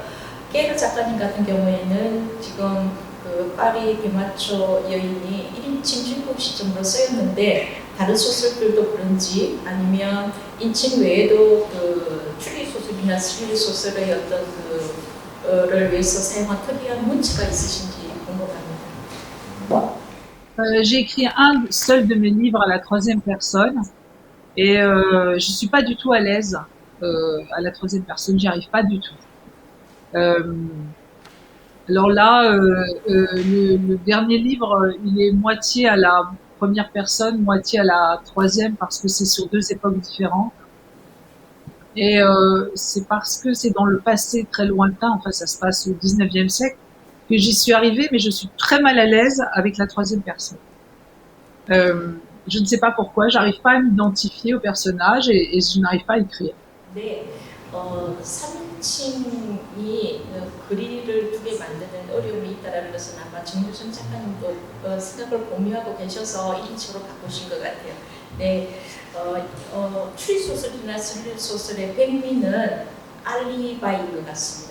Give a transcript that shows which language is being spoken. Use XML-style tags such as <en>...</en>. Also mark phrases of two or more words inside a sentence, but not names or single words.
<ko>깨르 작가님 같은 경우에는 지금 그 파리 대마초 여인이 1인칭 주인공 시점으로 쓰였는데, 다른 소설들도 그런지 아니면 인칭 외에도 그 추리 소설이나 스릴 소설의 어떤 그를 위해서 사용한 특이한 문체가 있으신지 궁금합니다.</ko> <fr>J'ai écrit un seul de mes livres à la troisième personne et je suis pas du tout à l'aise à la troisième personne, j'y arrive pas du tout. Alors là, le dernier livre, il est moitié à la première personne, moitié à la troisième parce que c'est sur deux époques différentes. Et c'est parce que c'est dans le passé très lointain, enfin ça se passe au 19e siècle, que j'y suis arrivée, mais je suis très mal à l'aise avec la troisième personne. Je ne sais pas pourquoi, j'arrive pas à m'identifier au personnage et je n'arrive pas à écrire.</fr> <ko>네, 3인칭이 글을 두개 만드는 어려움이 있다는 것은 아마 정유준 작가님도 생각을 공유하고 계셔서 1인칭으로 바꾸신 것 같아요. 네, 추리소설이나 스릴소설의 백미는 알리바이인 것 같습니다.</ko>